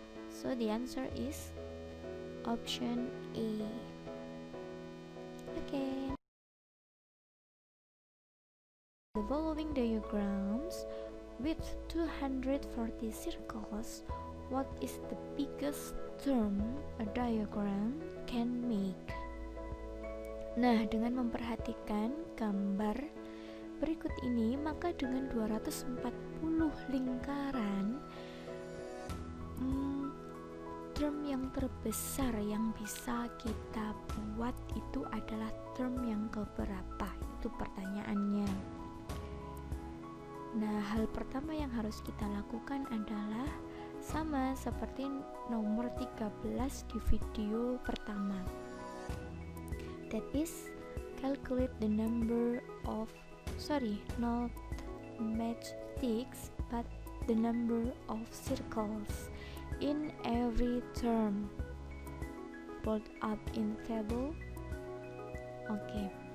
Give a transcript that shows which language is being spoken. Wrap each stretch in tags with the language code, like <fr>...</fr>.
<en>So the answer is option A. Okay. The following diagrams with 240 circles, what is the biggest term a diagram can make?</en> <id>Nah, dengan memperhatikan gambar berikut ini, maka dengan 240 lingkaran, term yang terbesar yang bisa kita buat itu adalah term yang keberapa? Itu pertanyaannya. Nah, hal pertama yang harus kita lakukan adalah sama seperti nomor 13 di video pertama.</id> <en>That is, calculate the number of, not matchsticks, but the number of circles in every term. Bold up in table. Okay.</en>